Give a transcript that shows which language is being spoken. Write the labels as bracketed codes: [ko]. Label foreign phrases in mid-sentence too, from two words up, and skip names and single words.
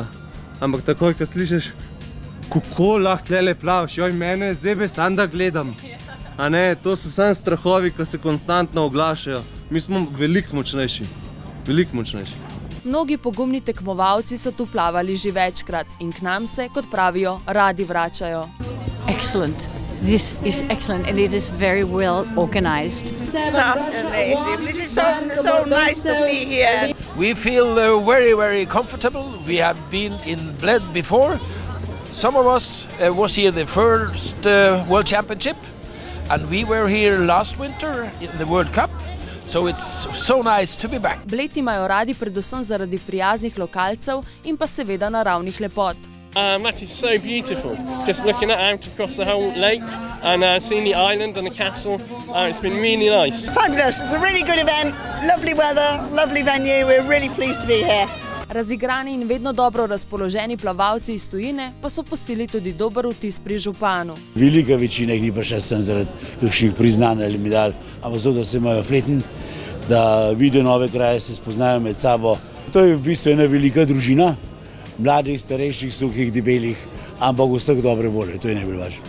[sl] Ampak takoj, ko slišiš, kako lahko tlele plavaš, joj, mene zebe sam da gledam. A ne, to so samo strahovi, ki se konstantno oglašajo. Mi smo veliko močnejši, veliko močnejši. Mnogi pogumni tekmovalci so tu plavali že večkrat in k nam se, kot pravijo, radi vračajo. [en] Excellent. This is excellent and it is very well organized. Just amazing. This is so nice to be here. We feel very, very comfortable. We have been in Bled before. Some of us was here the first World Championship. And we were here last winter in the World Cup, so it's so nice to be back. [sl] Bled imajo radi predvsem zaradi prijaznih lokalcev in pa seveda naravnih lepot. [en] That is so beautiful. Just looking out across the whole lake and seeing the island and the castle, it's been really nice. Fabulous. It's a really good event. Lovely weather, lovely venue. We're really pleased to be here. [sl] Razigrani in vedno dobro razpoloženi plavalci iz tujine pa so pustili tudi dober vtis pri županu. Velika večina jih ni prišla sem zaradi kakšnih priznanj ali medalj, ampak zato, da se imajo fleten, da vidijo nove kraje, se spoznajo med sabo. To je v bistvu ena velika družina, mladih, starejših, suhih, debelih, ampak vseh dobre volje, to je najbolj važno.